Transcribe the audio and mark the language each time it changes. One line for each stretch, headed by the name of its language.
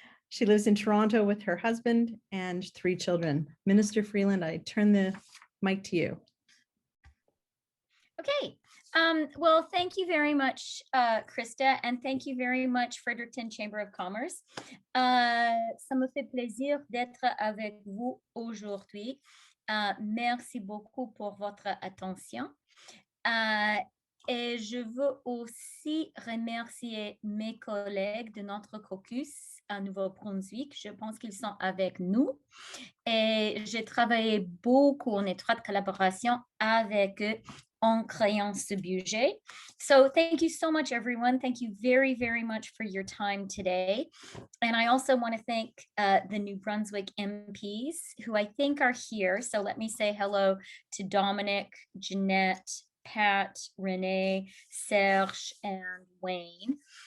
English: She lives in Toronto with her husband and 3 children. Minister Freeland, I turn the mic to you. Okay. Well, thank you very much, Krista, and thank you very much, Fredericton Chamber of Commerce.
French: Ça me fait plaisir d'être avec vous aujourd'hui. Merci beaucoup pour votre attention. Et je veux aussi remercier mes collègues de notre caucus à Nouveau-Brunswick. Je pense qu'ils sont avec nous. Et j'ai travaillé beaucoup en étroite collaboration avec eux en créant ce budget.
English: So thank you so much, everyone. Thank you very, very much for your time today. And I also want to thank the New Brunswick MPs who I think are here. So let me say hello to Dominic, Jeanette, Pat, Renee, Serge, and Wayne.